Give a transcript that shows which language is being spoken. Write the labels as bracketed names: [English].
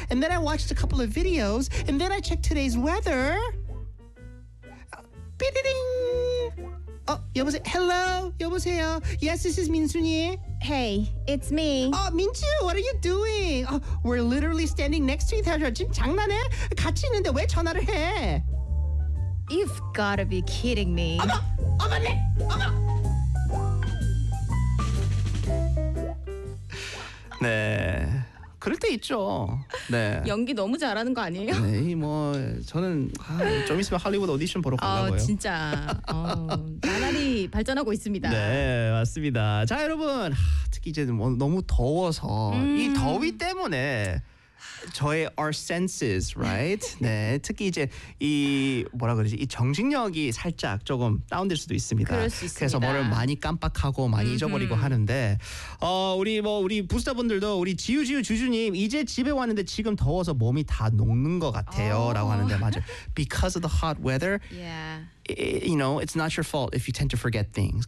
[English] And then I watched a couple of videos. And then I checked today's weather. Bi-di-ding! Oh, 여보세요? Hello? 여보세요? Yes, this is 민순이. Hey, it's me. Oh, Minju, what are you doing? Oh, we're literally standing next to each other. [Korean] 지금 장난해? 같이 있는데 왜 전화를 해? [English] You've gotta be kidding me. [Korean] 어머! 어머! 네! 어머! 네. 그럴 때 있죠. 네. 연기 너무 잘하는 거 아니에요? 네, 뭐 저는 아, 좀 있으면 할리우드 오디션 보러 가려고요. 아, 진짜. 나날이 발전하고 있습니다. 네, 맞습니다. 자, 여러분. 하, 특히 이제 뭐, 너무 더워서 이 더위 때문에 저의 our senses, right? 네, 특히 이제 이 뭐라 그러지? 이 정신력이 살짝 조금 다운될 수도 있습니다. 그럴 수 있습니다. 그래서 뭐를 많이 깜빡하고 많이 잊어버리고 하는데 우리 뭐 우리 부스터분들도 우리 지우지우 주주님 이제 집에 왔는데 지금 더워서 몸이 다 녹는 것 같아요 라고 하는데 맞아요. [English] Because of the hot weather, yeah. You know, it's not your fault if you tend to forget things.